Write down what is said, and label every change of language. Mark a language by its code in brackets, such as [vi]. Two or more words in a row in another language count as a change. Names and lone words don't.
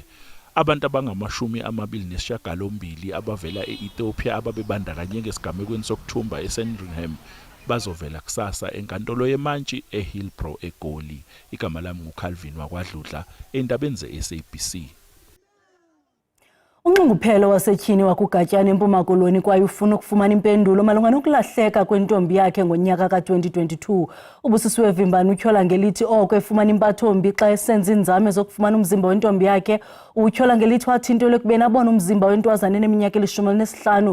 [zu] Abantu abangamashumi 28 abavela eEthiopia ababebandakanyeke esigamekweni sokuthumba eSandringham bazovela kusasa enkantolo yemantshi eHillbrow eGoli. Igama lami nguCalvin wakwaDludla endabeni zeSABC. [xh] Unxunguphelo wasetyhini wakugatyana eMpuma Koloni kwaye ufuna ukufumana impendulo malunga nokulahleka kwentombi yakhe ngonyaka ka-2022. Ubusisiwe Vimbani utyhola ngelithi oko efumana impathombi xa esenza inzame zokufumana umzimba wentombi yakhe. Utyhola ngelithi wathintelwe ekubeni abone umzimba wentwazana eneminyaka 15.